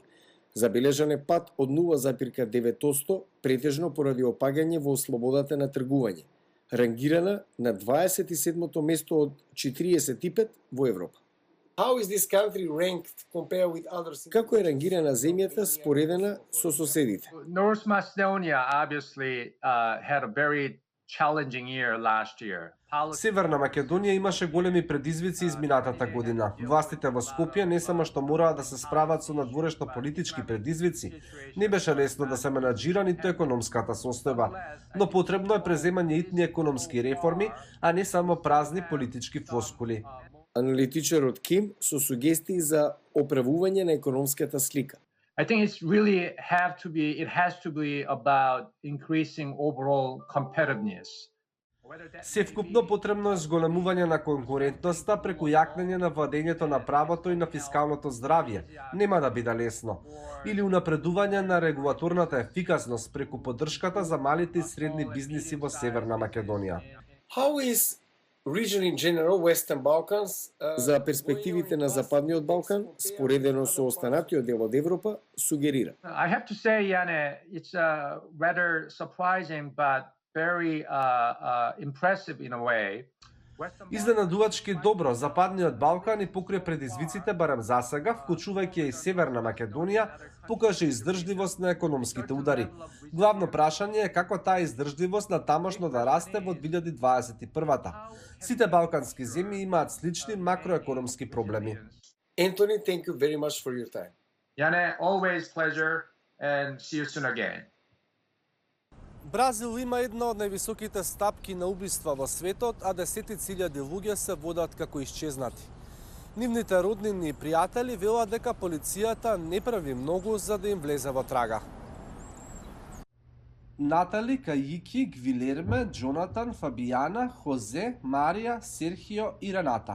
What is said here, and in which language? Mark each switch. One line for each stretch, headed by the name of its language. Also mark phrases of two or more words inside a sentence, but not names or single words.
Macedonian: Забележан е пат од 0,9%, претежно поради опагање во слободата на тргување, рангирана на 27-то место од 45 во Европа. Како е рангирана земјата споредена со соседите?
English: North Macedonia obviously had a very challenging year last year.
Macedonian: Северна Македонија имаше големи предизвици изминатата година. Властите во Скопје не само што мораа да се справат со надворешно политички предизвици, не беше лесно да се менаџира ниту економската состојба, но потребно е преземање итни економски реформи, а не само празни политички флоскули. Аналитичарот Ким со сугестии за оправување на економската слика.
English: I think it has to be about increasing overall competitiveness.
Macedonian: Севкупно потребно е зголемување на конкурентноста преку јакнење на владењето на правото и на фискалното здравје. Нема да биде лесно. Или унапредување на регулаторната ефикасност преку поддршката за малите и средни бизниси во Северна Македонија. За перспективите на Западниот Балкан, споредено со останатиот дел од Европа, сугерира.
English: I have to say, Jane, it's rather surprising but very impressive in a way.
Macedonian: Изненадувачки добро, Западниот Балкан и покрај предизвиците барем засега, вклучувајќи и Северна Македонија, покаже издржливост на економските удари. Главно прашање е како таа издржливост на тамошно да расте во 2021-та. Сите балкански земји имаат слични макроекономски проблеми. Ентони,
English: thank you very much for your time. Jane, always pleasure and see you soon again.
Macedonian: Бразил има една од највисоките стапки на убиства во светот, а десетици илјади луѓе се водат како исчезнати. Нивните роднини и пријатели велат дека полицијата не прави многу за да им влезе во трага. Натали, Кајики, Гвилерме, Джонатан, Фабијана, Хозе, Марија, Серхио и Рената.